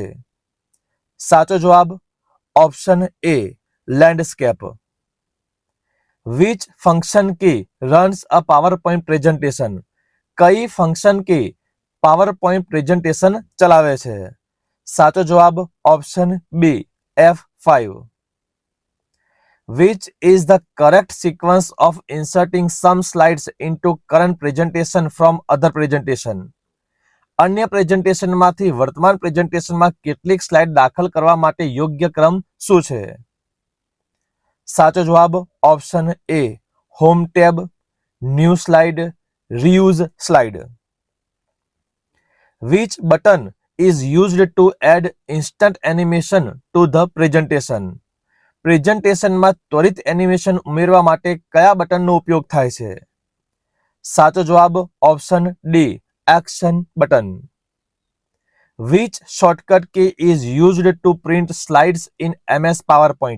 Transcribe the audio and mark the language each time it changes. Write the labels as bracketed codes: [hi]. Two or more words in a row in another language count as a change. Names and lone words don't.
[gu] સાચો જવાબ [en] option A, [gu] લેન્ડસ્કેપ. [en] which function key runs a PowerPoint presentation? [gu] કઈ [en] function key PowerPoint presentation [gu] ચલાવે છે? સાચો જવાબ [en] option B, [gu] F5. [en] Which is the correct sequence of inserting some slides into current presentation from other presentation? [gu] અન્ય પ્રેઝન્ટેશનમાંથી વર્તમાન પ્રેઝન્ટેશનમાં કેટલીક સ્લાઇડ દાખલ કરવા માટે યોગ્ય ક્રમ શું છે? સાચો જવાબ [en] option A, home tab, new slide, reuse slide. Which button is used to add instant animation to the presentation? [gu] પ્રેઝન્ટેશનમાં ત્વરિત એનિમેશન ઉમેરવા માટે કયા બટનનો ઉપયોગ થાય છે? સાચો જવાબ [en] option D, action button. which shortcut key is used to print slides in MS PowerPoint?